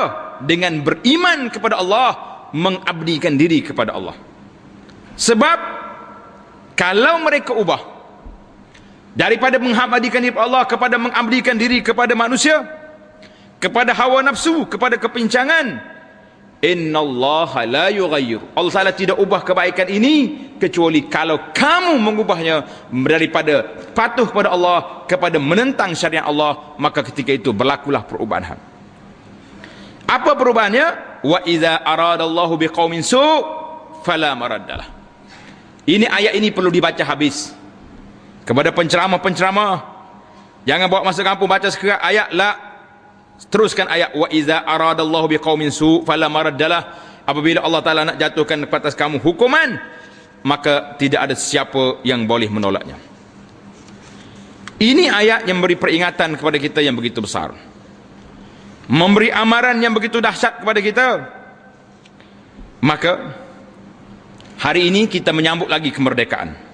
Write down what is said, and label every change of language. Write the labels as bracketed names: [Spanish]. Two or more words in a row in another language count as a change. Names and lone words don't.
[Malay] Dengan beriman kepada Allah, mengabdikan diri kepada Allah. Sebab kalau mereka ubah daripada mengabdikan diri kepada Allah kepada mengabdikan diri kepada manusia, kepada hawa nafsu, kepada kepincangan, [Arabic] إن الله لا يغير, [Malay] Allah Ta'ala tidak ubah kebaikan ini kecuali kalau kamu mengubahnya daripada patuh kepada Allah kepada menentang syariat Allah, maka ketika itu berlakulah perubahan. Apa perubahannya? [Arabic] وإذا أراد الله بقوم سوء فلا مرد له. [Malay] Ini ayat ini perlu dibaca habis. Kepada penceramah-penceramah, jangan bawa masuk kampung baca sekerat ayat, la. Teruskan ayat, [Arabic] وإذا أراد الله بقوم سوء فلا مرد له. [Malay] Apabila Allah Taala nak jatuhkan ke atas kamu hukuman, maka tidak ada siapa yang boleh menolaknya. Ini ayat yang beri peringatan kepada kita yang begitu besar, memberi amaran yang begitu dahsyat kepada kita. Maka hari ini kita menyambut lagi kemerdekaan.